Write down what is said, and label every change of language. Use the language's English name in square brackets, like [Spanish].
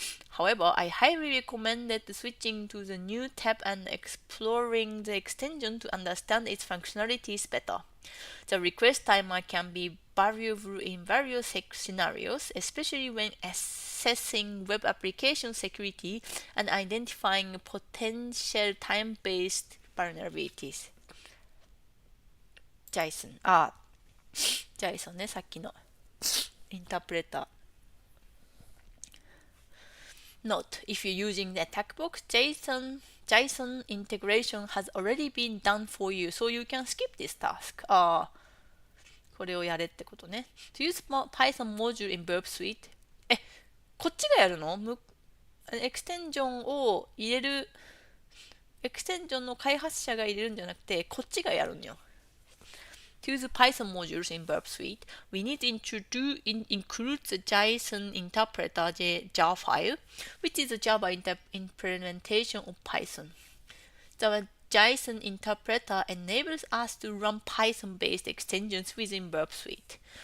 [English] However, I highly recommend switching to the new tab and exploring the extension to understand its functionalities better. The request timer can be valuable in various scenarios, especially when assessing web application security and identifying potential time-based vulnerabilities. JSON。 [Japanese] JSON ね、さっきのインタープレーター。 [English] Note, if you're using the attack box, JSON integration has already been done for you, so you can skip this task. [Japanese] これをやれってことね。 [English] To use Python module in Burp Suite. [Japanese] こっちがやるの？エクステンジョンを入れる、エクステンジョンの開発者が入れるんじゃなくて、こっちがやるんよ。 [English] To use Python modules in Burp Suite, we need to include the JSON interpreter jar file, which is a Java implementation of Python. The JSON interpreter enables us to run Python-based extensions within Burp Suite.